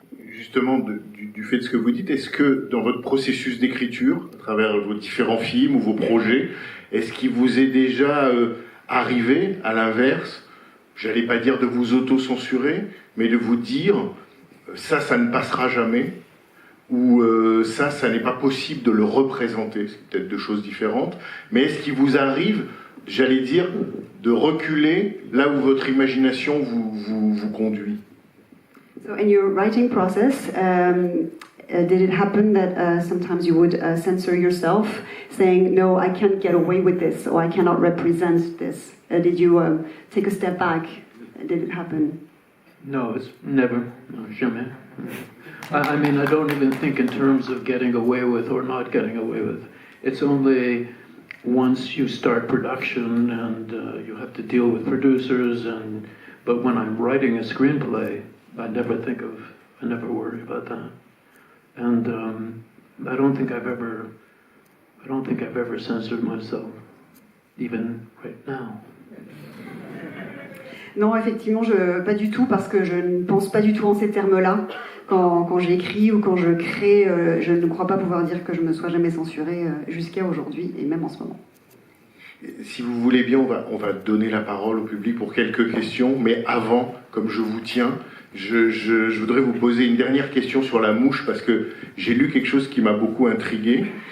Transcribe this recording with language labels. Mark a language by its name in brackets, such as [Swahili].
[French] Justement, du fait de ce que vous dites, est-ce que dans votre processus d'écriture, à travers vos différents films ou vos projets, est-ce qu'il vous est déjà arrivé, à l'inverse, j'allais pas dire de vous auto-censurer, mais de vous dire ça ne passera jamais, ou ça n'est pas possible de le représenter, c'est peut-être deux choses différentes, mais est-ce qu'il vous arrive, j'allais dire, de reculer là où votre imagination vous conduit? [English] So in your writing process, did it happen that sometimes you would censor yourself, saying, no, I can't get away with this, or I cannot represent this? Did you take a step back? Did it happen? No, it's never, no, [French] jamais. [English] I mean, I don't even think in terms of getting away with or not getting away with. It's only once you start production and you have to deal with producers, but when I'm writing a screenplay, I never worry about that. And I don't think I've ever censored myself, even right now. [French] Non, effectivement, pas du tout, parce que je ne pense pas du tout en ces termes-là. Quand j'écris ou quand je crée, je ne crois pas pouvoir dire que je me sois jamais censurée jusqu'à aujourd'hui, et même en ce moment. Si vous voulez bien, on va donner la parole au public pour quelques questions, mais avant, comme je vous tiens, je voudrais vous poser une dernière question sur la mouche, parce que j'ai lu quelque chose qui m'a beaucoup intrigué.